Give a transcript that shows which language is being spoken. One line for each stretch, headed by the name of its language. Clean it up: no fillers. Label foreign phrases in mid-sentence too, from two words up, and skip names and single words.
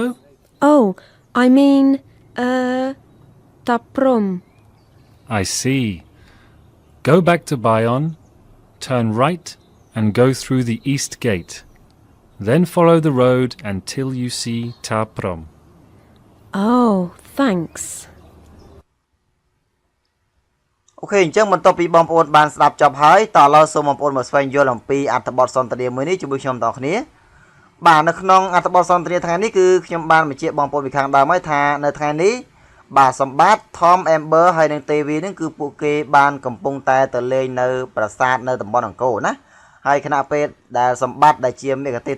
English: Oh, I mean, Taprom. I see. Go back to Bayonne, turn right and go through the east gate. Then follow the road until you see Ta Prom. Oh, thanks.
Khmer: អូខេអញ្ចឹងបន្ទាប់ពីបងប្អូនបានស្ដាប់ចប់ហើយតោះឥឡូវសូមបងប្អូនមកស្វែងយល់អំពីអត្ថបទសន្ទនាមួយនេះជាមួយខ្ញុំទាំងអស់គ្នាបាទនៅក្នុងអត្ថបទសន្ទនាថ្ងៃនេះគឺខ្ញុំបានបញ្ជាក់បងប្អូនពីខាងដើមហើយថានៅថ្ងៃនេះ បាទសម្បត្តិ Tom Amber ហើយនិង Tevi នឹងគឺពួកគេបានកំពុងតែទៅលេងនៅប្រាសាទនៅតំបន់អង្គរណាហើយគណៈពេលដែលសម្បត្តិដែលជាមេកាទេស